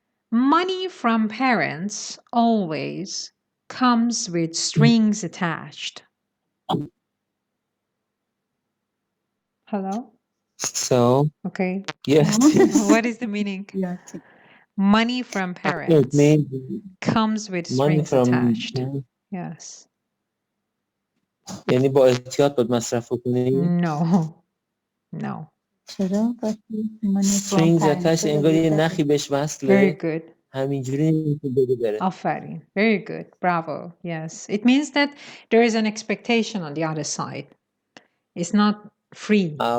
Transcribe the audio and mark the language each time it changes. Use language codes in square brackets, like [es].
[en] Money from parents always comes with strings attached. Hello? So? Okay. Yes. What is the meaning? Money from parents comes with strings attached. Yes. [fa] یعنی با احتیاط باید مصرف کنی؟ [en] No. No. [fa] چرا؟ [en] strings attached [fa] انگار یه نخی بهش وصله. [en] Very good. [fa] همینجوری بده بره. [en] آفرین. Very good. Bravo. Yes. It means that there is an expectation on the other side. It's not free.